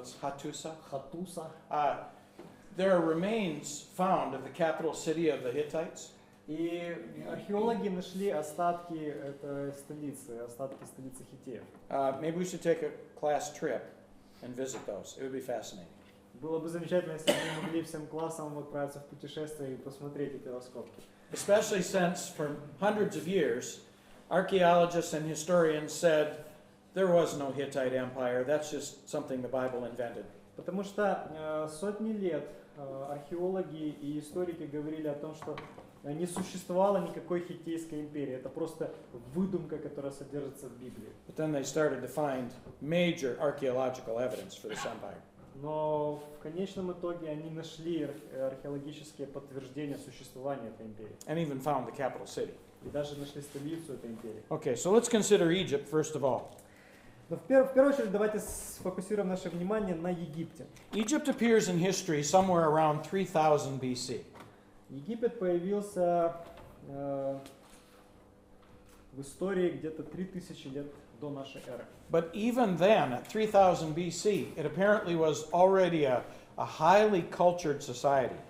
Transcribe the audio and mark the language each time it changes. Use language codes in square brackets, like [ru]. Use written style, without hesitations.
[en] Hattusa. [ru] Хаттуса. [en] There are remains found of the capital city of the Hittites. [ru] И археологи нашли остатки этой столицы, остатки столицы Хиттеев. [en] Maybe we should take a class trip and visit those. It would be fascinating. [ru] Было бы замечательно, если бы мы могли всем классом отправиться в путешествие и посмотреть эти раскопки. [en] Especially since for hundreds of years, archaeologists and historians said there was no Hittite empire. That's just something the Bible invented. [ru] Потому что сотни лет археологи и историки говорили о том, что не существовало никакой хиттейской империи. Это просто выдумка, которая содержится в Библии. [en] But then they started to find major archaeological evidence for this empire. [ru] Но в конечном итоге они нашли археологические подтверждения существования этой империи. [en] And even found the capital city. [ru] И даже нашли столицу этой империи. [en] Okay, so let's consider Egypt first of all. [ru] Но в первую очередь давайте сфокусируем наше внимание на Египте. [en] Egypt appears in history somewhere around 3000 BC. [ru] Египет появился в истории где-то 3000 лет до нашей эры. [en] But even then, at 3000 BC, it apparently was already a highly cultured society.